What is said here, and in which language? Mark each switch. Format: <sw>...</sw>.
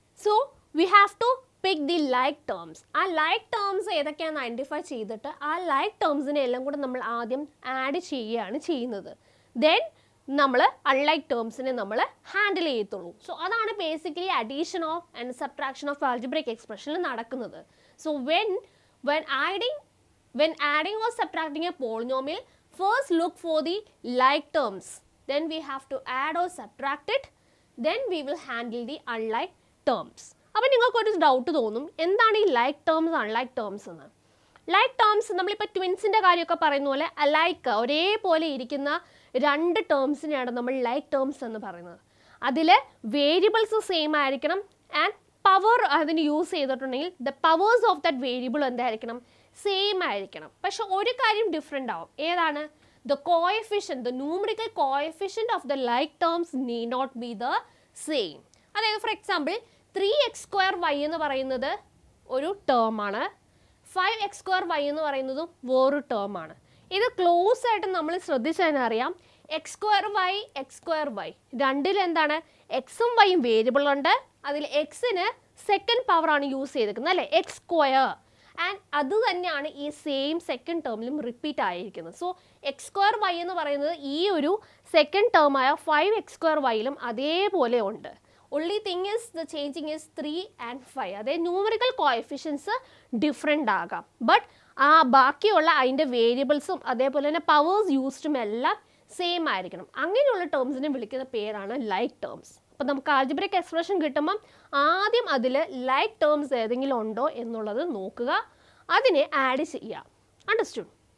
<en>So we have to pick the like terms.</en> <ml>ആ like terms ഏതൊക്കെയാണെന്ന് identify ചെയ്തിട്ട് ആ ലൈക്ക് ടേംസിനെ എല്ലാം കൂടെ നമ്മൾ ആദ്യം ആഡ് ചെയ്യുകയാണ് ചെയ്യുന്നത്. ദെൻ നമ്മൾ അൺലൈക്ക് ടേംസിനെ നമ്മൾ ഹാൻഡിൽ ചെയ്യത്തുള്ളൂ. സോ അതാണ് basically addition of and subtraction of algebraic എക്സ്പ്രഷനിൽ നടക്കുന്നത്.</ml> <en>So when adding or subtracting a polynomial, first look for the like terms, then we have to add or subtract it, then we will handle the unlike terms.</en> <ml>അപ്പോൾ നിങ്ങൾക്കൊരു doubt തോന്നും, എന്താണ് ഈ like terms unlike terms എന്ന്? Like terms നമ്മളിപ്പോൾ ട്വിൻസിൻ്റെ കാര്യമൊക്കെ പറയുന്ന പോലെ അലൈക്ക് ഒരേപോലെ ഇരിക്കുന്ന രണ്ട് ടേംസിനെയാണ് നമ്മൾ ലൈക്ക് ടേംസ് എന്ന് പറയുന്നത്. അതിൽ വേരിയബിൾസ് സെയിം ആയിരിക്കണം ആൻഡ് പവർ അതിന് യൂസ് ചെയ്തിട്ടുണ്ടെങ്കിൽ</ml> <en>the powers of that variable</en> <ml>എന്തായിരിക്കണം? സെയിം ആയിരിക്കണം. പക്ഷെ ഒരു കാര്യം ഡിഫറെൻ്റ് ആവും. ഏതാണ്?</ml> <en>The coefficient, the numerical coefficient of the like terms need not be the same.</en> <ml>അതായത് ഫോർ എക്സാമ്പിൾ 3x² എന്ന് പറയുന്നത് ഒരു ടേമാണ്, 5x² എന്ന് പറയുന്നതും വേറൊരു ടേമാണ്. ഇത് ക്ലോസ് ആയിട്ട് നമ്മൾ ശ്രദ്ധിച്ചാൽ അറിയാം, x²y രണ്ടിൽ എന്താണ്? എക്സും വൈയും വേരിയബിൾ ഉണ്ട്. അതിൽ എക്സിന് സെക്കൻഡ് പവറാണ് യൂസ് ചെയ്തിരിക്കുന്നത് അല്ലേ? x². ആൻഡ് അത് തന്നെയാണ് ഈ സെയിം സെക്കൻഡ് ടേമിലും റിപ്പീറ്റ് ആയിരിക്കുന്നത്. സോ x²y എന്ന് പറയുന്നത് ഈ ഒരു സെക്കൻഡ് ടേമായ 5x²yയിലും അതേപോലെ ഉണ്ട്.</ml> <en>only thing is the changing is 3 and 5.</en> <ml>അതെ, ന്യൂമറിക്കൽ കോഎഫിഷ്യൻസ് ഡിഫറെൻ്റ് ആകാം, ബട്ട് ആ ബാക്കിയുള്ള അതിൻ്റെ വേരിയബിൾസും അതേപോലെ തന്നെ പവേഴ്സ് യൂസ്ഡും എല്ലാം സെയിം ആയിരിക്കണം. അങ്ങനെയുള്ള ടേംസിനെ വിളിക്കുന്ന പേരാണ് ലൈക്ക് ടേംസ്. അപ്പോൾ നമുക്ക് ആൾജിബ്രൈക് എക്സ്പ്രഷൻ കിട്ടുമ്പം ആദ്യം അതിൽ ലൈക്ക് ടേംസ് ഏതെങ്കിലും ഉണ്ടോ എന്നുള്ളത് നോക്കുക, അതിനെ ആഡ് ചെയ്യുക. അണ്ടർസ്റ്റുഡ്?</ml>